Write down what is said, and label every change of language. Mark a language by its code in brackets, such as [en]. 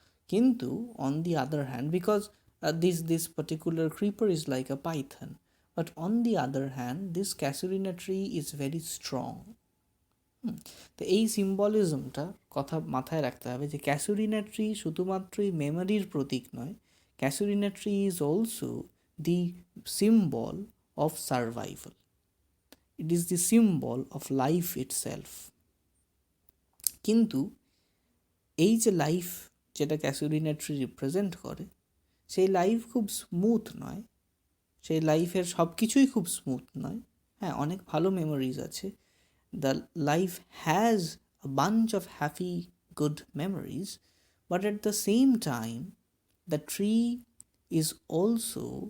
[en] কিন্তু on the other hand, because this particular creeper is like a python, but on the other hand this casuarina tree is very strong. [bn] তো এই সিম্বলিজমটা কথা মাথায় রাখতে হবে, যে [en] Casuarina tree শুধুমাত্রই মেমোরির প্রতীক নয়, casuarina tree is also the symbol of survival, it is the symbol of life itself. [bn] কিন্তু এই যে লাইফ যেটা ক্যাসুরিনা ট্রি রিপ্রেজেন্ট করে, সেই লাইফ খুব স্মুথ নয়, সেই লাইফের সব কিছুই খুব স্মুথ নয়। হ্যাঁ, অনেক ভালো মেমোরিজ আছে, [en] the life has a bunch of happy, good memories, but at the same time, the tree is also